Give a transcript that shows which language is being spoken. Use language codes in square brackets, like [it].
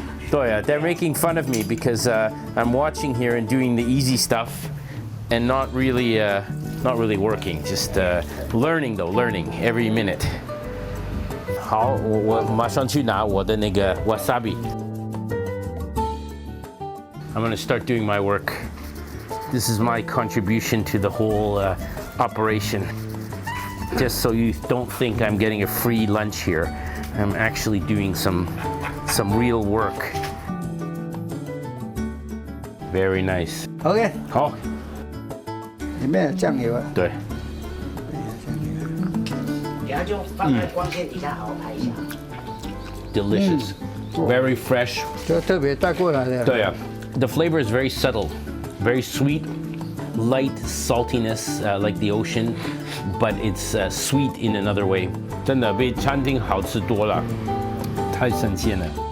[zh] 对啊 [en] ，they're making fun of me because I'm watching here and doing the easy stuff, and not really working. Just learning every minute. [zh] 好，我马上去拿我的那个 wasabi. [en] I'm gonna start doing my work. This is my contribution to the whole operation. Just so you don't think I'm getting a free lunch here, I'm actually doing some real work. Very nice. OK， [zh] 好，里面有酱油啊。对。等下就放在光线底下好好拍一下。 [en] Delicious. Very fresh. [zh] 就特别带过来的。对啊。 [en] The flavor is very subtle, very sweet, light saltiness like the ocean, but it's sweet in another way. [zh] 真的比餐厅好吃多了，太新鲜了。